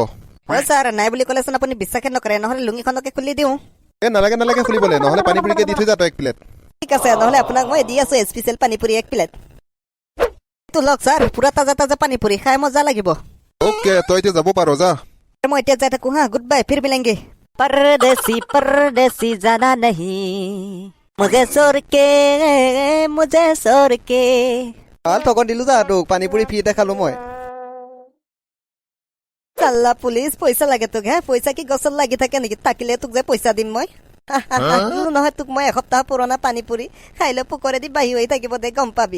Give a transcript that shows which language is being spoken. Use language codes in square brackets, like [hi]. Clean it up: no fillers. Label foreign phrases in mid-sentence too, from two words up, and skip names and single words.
[as] ছাৰ নাই বুলি ক'লেচোন আপুনি বিশ্বাসে নকৰে। নহলে লুঙিখনকে খুলি দিওঁ। নালাগে নালাগে খুলিবলৈ, নহলে পানীপুৰিকে দি থৈ যা তই 1 প্লেট। ঠিক আছে, নহলে আপোনাক মই দি আছো স্পেচিয়েল পানীপুৰি 1 প্লেট। লওক ছাৰ, পুৰা তাজা তাজা পানীপুৰি খাই মজা লাগিব। অ'কে, তই এতিয়া যাব পাৰ যা। মই এতিয়া যাই থাকো হা, [en] good bye, [hi] फिर मिलेंगे। परदेसी परदेसी जाना नहीं मुझे छोड़ के [as] ঠগন দিলো যা তোক। পানীপুৰি ফ্ৰীতে খালো মই। চাল্লা পুলিচ, পইচা লাগে তোক হে? পইচা কি গছত লাগি থাকে নেকি? থাকিলে তোক যে পইচা দিম মই। নহয় তোক মই এসপ্তাহ পুৰণা পানীপুৰি খাইলে পোকৰেদি বাঢ়ি হৈ থাকিব দে, গম পাবি।